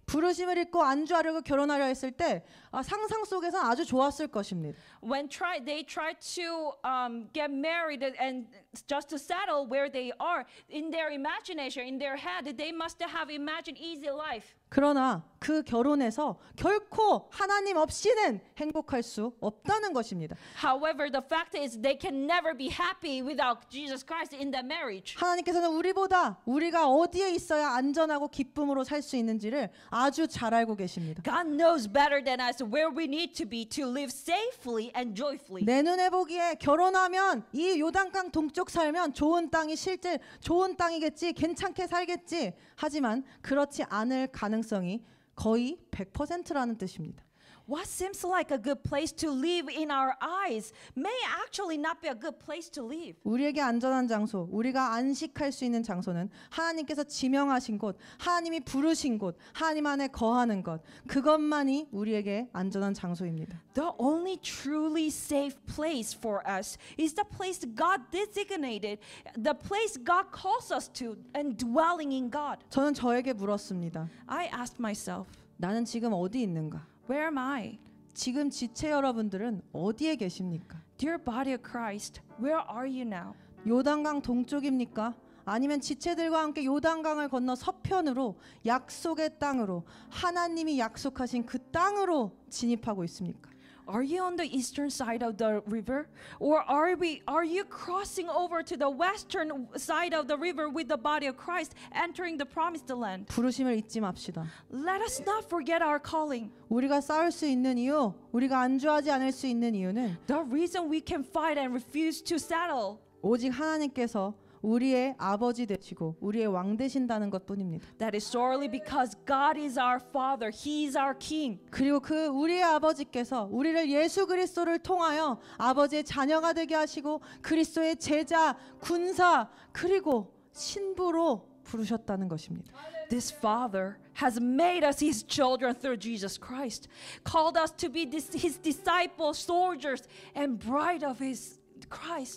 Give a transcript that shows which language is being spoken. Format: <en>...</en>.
<ko>부르심을 잊고 안주하려고 결혼하려 했을 때 상상 속에선 아주 좋았을 것입니다.</ko> <en>When they try to get married and just to settle where they are, in their imagination, in their head, they must have imagined easy life.</en> <ko>그러나 그 결혼에서 결코 하나님 없이는 행복할 수 없다는 것입니다.</ko> <en>However, the fact is they can never be happy without Jesus Christ in that marriage.</en> <ko>하나님께서는 우리가 어디에 있어야 안전하고 기쁨으로 살 수 있는지를 아주 잘 알고 계십니다.</ko> <en>God knows better than us where we need to be to live safely and joyfully.</en> <ko>내 눈에 보기에 결혼하면 이 요단강 동쪽 살면 좋은 땅이 실제 좋은 땅이겠지, 괜찮게 살겠지. 하지만 그렇지 않을 가능성이 거의 100%라는 뜻입니다.</ko> <en>What seems like a good place to live in our eyes may actually not be a good place to live.</en> <ko>우리에게 안전한 장소, 우리가 안식할 수 있는 장소는 하나님께서 지명하신 곳, 하나님이 부르신 곳, 하나님 안에 거하는 것, 그것만이 우리에게 안전한 장소입니다.</ko> <en>The only truly safe place for us is the place God designated, the place God calls us to, and dwelling in God.</en> <ko>저는 저에게 물었습니다.</ko> <en>I asked myself,</en> <ko>나는 지금 어디 있는가?</ko> <en>where am I?</en> <ko>지금 지체 여러분들은 어디에 계십니까?</ko> <en>Dear body of Christ, where are you now?</en> <ko>요단강 동쪽입니까? 아니면 지체들과 함께 요단강을 건너 서편으로 약속의 땅으로 하나님이 약속하신 그 땅으로 진입하고 있습니까?</ko> <en>Are you on the eastern side of the river, or are you crossing over to the western side of the river with the body of Christ, entering the promised land?</en> <ko>부르심을 잊지 맙시다.</ko> <en>Let us not forget our calling.</en> <ko>우리가 싸울 수 있는 이유, 우리가 안주하지 않을 수 있는 이유는</ko> <en>The reason we can fight and refuse to settle,</en> <ko>오직 하나님께서 우리의 아버지 되시고 우리의 왕 되신다는 것뿐입니다.</ko> <en>that is solely because God is our Father, He is our King.</en> <ko>그리고 그 우리의 아버지께서 우리를 예수 그리스도를 통하여 아버지의 자녀가 되게 하시고 그리스도의 제자, 군사, 그리고 신부로 부르셨다는 것입니다.</ko> <en>This Father has made us His children through Jesus Christ, called us to be His disciples, soldiers, and bride of His Christ.</en>